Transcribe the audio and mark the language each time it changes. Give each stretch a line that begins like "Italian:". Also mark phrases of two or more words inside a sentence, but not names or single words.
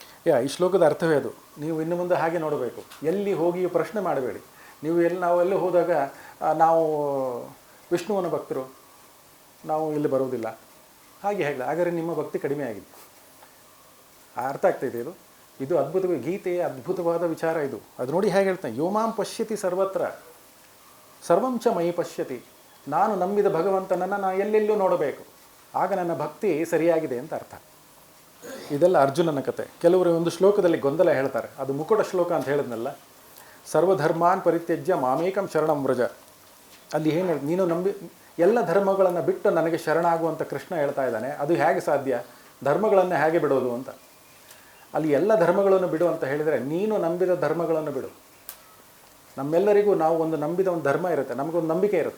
Kannada: ಈ ಶ್ಲೋಕದ ಅರ್ಥವೇ ಅದು. ನೀವು ಇನ್ನು ಮುಂದೆ ಹಾಗೆ ನೋಡಬೇಕು. ಎಲ್ಲಿ ಹೋಗಿ ಪ್ರಶ್ನೆ ಮಾಡಬೇಡಿ. ನಾವೆಲ್ಲ ಹೋದಾಗ ನಾವು ವಿಷ್ಣುವನ ಭಕ್ತರು, ನಾವು ಇಲ್ಲಿ ಬರೋದಿಲ್ಲ ಹಾಗೆ ಹೇಗಲ್ಲ, ಹಾಗಾದರೆ ನಿಮ್ಮ ಭಕ್ತಿ ಕಡಿಮೆ ಆಗಿದೆ. ಅರ್ಥ ಆಗ್ತಾಯಿದೆ ಇದು. ಇದು ಅದ್ಭುತವಾಗಿ ಗೀತೆಯ ಅದ್ಭುತವಾದ ವಿಚಾರ ಇದು. ಅದು ನೋಡಿ ಹೇಗೆ ಹೇಳ್ತಾನೆ,
Sanskrit: ಯೋಮಾಂ ಪಶ್ಯತಿ ಸರ್ವತ್ರ ಸರ್ವಂ ಚ ಮೈ ಪಶ್ಯತಿ.
Kannada: ನಾನು ನಂಬಿದ ಭಗವಂತನನ್ನು ನಾನು ಎಲ್ಲೆಲ್ಲೂ ನೋಡಬೇಕು, ಆಗ ನನ್ನ ಭಕ್ತಿ ಸರಿಯಾಗಿದೆ ಅಂತ ಅರ್ಥ. ಇದೆಲ್ಲ ಅರ್ಜುನನ ಕತೆ. ಕೆಲವರು ಒಂದು ಶ್ಲೋಕದಲ್ಲಿ ಗೊಂದಲ ಹೇಳ್ತಾರೆ. ಅದು ಮುಕುಟ ಶ್ಲೋಕ ಅಂತ ಹೇಳಿದ್ನಲ್ಲ,
Sanskrit: ಸರ್ವಧರ್ಮಾನ್ ಪರಿತ್ಯಜ್ಯ ಮಾಮೇಕಂ ಶರಣಂ ವ್ರಜ.
Kannada: ಅಲ್ಲಿ ಏನು ಹೇಳಿ, ನೀನು ಎಲ್ಲ ಧರ್ಮಗಳನ್ನು ಬಿಟ್ಟು ನನಗೆ ಶರಣಾಗುವಂಥ ಕೃಷ್ಣ ಹೇಳ್ತಾ ಇದ್ದಾನೆ. ಅದು ಹೇಗೆ ಸಾಧ್ಯ? ಧರ್ಮಗಳನ್ನು ಹೇಗೆ ಬಿಡೋದು ಅಂತ. ಅಲ್ಲಿ ಎಲ್ಲ ಧರ್ಮಗಳನ್ನು ಬಿಡು ಅಂತ ಹೇಳಿದರೆ, ನೀನು ನಂಬಿದ ಧರ್ಮಗಳನ್ನು ಬಿಡು. ನಮ್ಮೆಲ್ಲರಿಗೂ ನಾವು ಒಂದು ನಂಬಿದ ಒಂದು ಧರ್ಮ ಇರುತ್ತೆ, ನಮಗೊಂದು ನಂಬಿಕೆ ಇರುತ್ತೆ.